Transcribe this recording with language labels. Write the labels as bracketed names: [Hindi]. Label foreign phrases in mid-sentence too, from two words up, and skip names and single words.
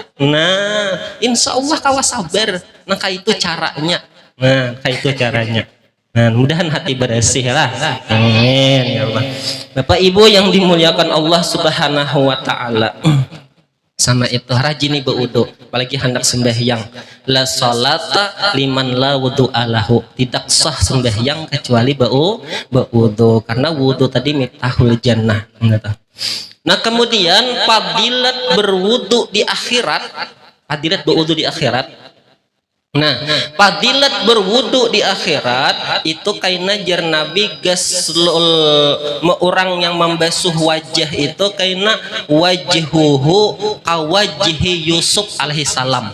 [Banjar] Nah [Arabic] إن شاء الله [Banjar] kawa sabar. [Indonesian] Nah kayak itu caranya. [Banjar] Nah mudahan hati bersih lah. [Arabic] آمين يا الله. [Indonesian] Bapak Ibu yang dimuliakan Allah [Arabic] سبحانه وتعالى. [Banjar] Sama itu rajini beudu, apalagi hendak sembahyang. [Arabic] لا صلاة لمن لا وضوء له. [Indonesian] Tidak sah sembahyang kecuali beudu, karena wudu tadi [Arabic] مفتاح الجنة. [Indonesian] Nah kemudian fadilat berwudu di akhirat, fadilat berwudu di akhirat. [Banjar] Nah, fadilat berwudu di akhirat itu kaina jar Nabi gaslul orang yang membasuh wajah itu kaina [Arabic] وجهه كوجه يوسف عليه السلام.